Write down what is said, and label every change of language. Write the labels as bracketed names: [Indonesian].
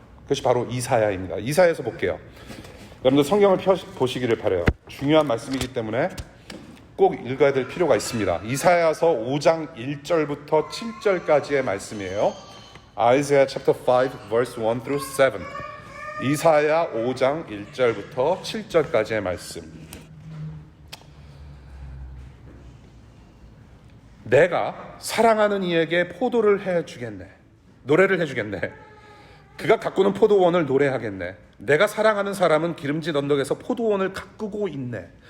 [Korean] 그것이 바로 이사야입니다. 이사야에서 볼게요. 여러분들 성경을 보시기를 바라요. 중요한 말씀이기 때문에 꼭 읽어야 될 필요가 있습니다. 이사야서 5장 1절부터 7절까지의 말씀이에요. [English] Isaiah chapter 5 verse 1 through 7. [Korean] 이사야 5장 1절부터 7절까지의 말씀. 내가 사랑하는 이에게 포도를 해주겠네. 노래를 해주겠네. 그가 가꾸는 포도원을 노래하겠네. 내가 사랑하는 사람은 기름진 언덕에서 포도원을 가꾸고 있네.